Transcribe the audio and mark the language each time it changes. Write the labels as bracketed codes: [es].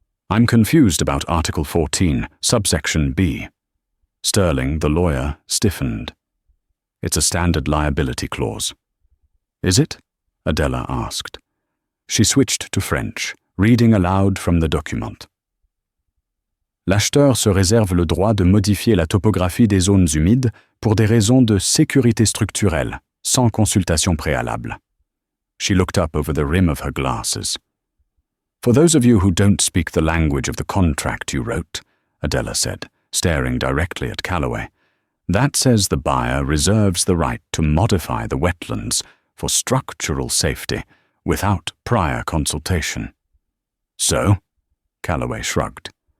[en] "I'm confused about Article 14, subsection B." Sterling, the lawyer, stiffened. "It's a standard liability clause." "Is it?" Adella asked. She switched to French, reading aloud from the document. [fr] "L'acheteur se réserve le droit de modifier la topographie des zones humides pour des raisons de sécurité structurelle, sans consultation préalable." [en] She looked up over the rim of her glasses. "For those of you who don't speak the language of the contract you wrote," Adella said, staring directly at Callaway, "that says the buyer reserves the right to modify the wetlands for structural safety without prior consultation." "So?" Callaway shrugged.